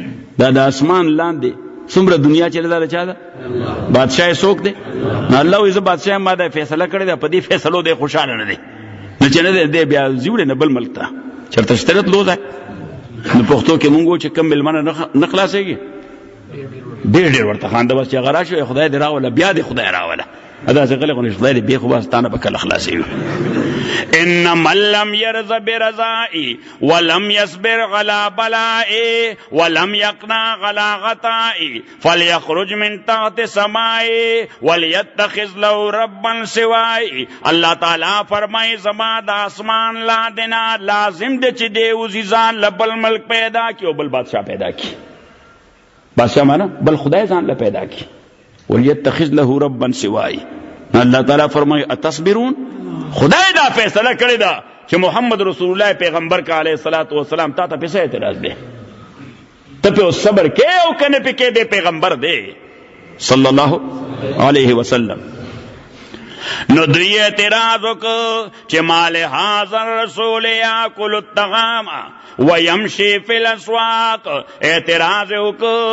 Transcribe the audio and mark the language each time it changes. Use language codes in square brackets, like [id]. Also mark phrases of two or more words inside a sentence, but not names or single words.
[ps] دا د اسمان لاندې څومره دنیا چې دا چا ده بادشاہ څوک دی؟ نو الله وایي زه بادشاہ ما دا فیصله کړې ده، په دې فیصلو دی خوشحاله نه دی، نو چې نه دی بیا زیوړې نه بل ملک ته چېرته شته تلو ځای. نو پښتو کې مونږ وایو چې کم مېلمانه نه خلاصېږي ډېر ډېر ورته خانده، بس چې هغه راشي خدای دې راوله بیا دې خدای راوله، داسې غلی خو نه خدای دې بیا خو بس تا نه به کله خلاصېږي. [ar] ان من لم يرض برضائی ولم يصبر على بلائی ولم يقنع على غطائی فليخرج من تحت سمائی وليتخذ له ربا سوائی. [ps] اللہ تعالیٰ فرمائی زما دا آسمان لاندنا لازم دے چی دے وزی ځان لبل ملک پیدا کی او بل بادشاہ پیدا کی. بادشاہ مانا بل خدای ځان له پیدا کی [ar] وليتخذ له ربا سوائی. [ps] اللہ تعالیٰ فرمائی اتصبرون، خدای دا فیصلہ کړی دا چې محمد رسول الله پیغمبر کا [ar] علیہ الصلوۃ والسلام [ps] تا ته پیسې اعتراض دی، ته په صبر کې او کنه په کې دی پیغمبر دی [ar] صلی الله علیه وسلم. [ps] نو دوی اعتراض وکړ چې [ar] مال حاضر رسول یاکل الطعام ويمشي فی الاسواق، [ps] اعتراض وکړ